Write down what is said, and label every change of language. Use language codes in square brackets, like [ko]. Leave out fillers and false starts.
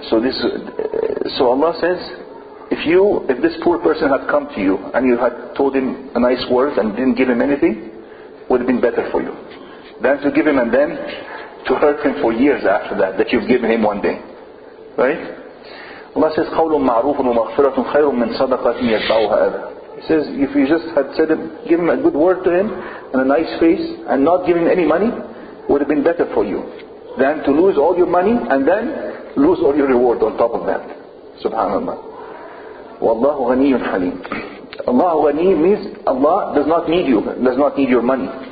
[en] So Allah says, if this poor person had come to you and you had told him a nice word and didn't give him anything, would have been better for you than to give him and then to hurt him for years after that you've given him one day. Right? Allah says, [ar] قَوْلٌ مَعْرُوفٌ وَمَغْفِرَةٌ خَيْرٌ مِّن صَدَقَةٍ يَتْبَعُهَا أَذًى. [en] He says, if you just had give him a good word to him and a nice face and not give him any money, would have been better for you than to lose all your money and then lose all your reward on top of that. Subhanallah. Wallahu ghaniyyun halim. Allah ghani means Allah does not need you, does not need your money.